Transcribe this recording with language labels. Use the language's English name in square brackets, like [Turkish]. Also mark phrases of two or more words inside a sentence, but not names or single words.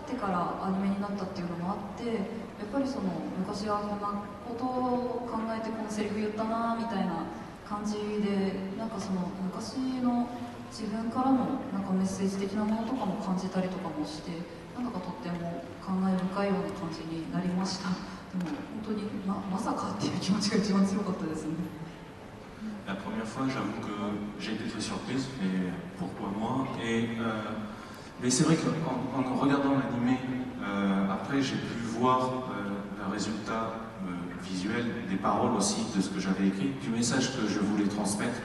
[Japanese] からアニメになったっていうのもあって、やっぱりその昔はこんなことを考えてこのセリフ言ったなみたいな感じで、なんかその昔の自分からのなんかメッセージ的なものとかも感じたりとかもして、なんだかとっても感慨深いような感じになりました。でも本当に まさかっていう気持ちが一番強かったですね。 [French] La première fois, j'avoue que j'ai été très surprise, mais pourquoi moi? Mais c'est vrai qu'en regardant l'animé, après j'ai pu voir le résultat visuel, des paroles aussi de ce que j'avais écrit, du message que je voulais transmettre.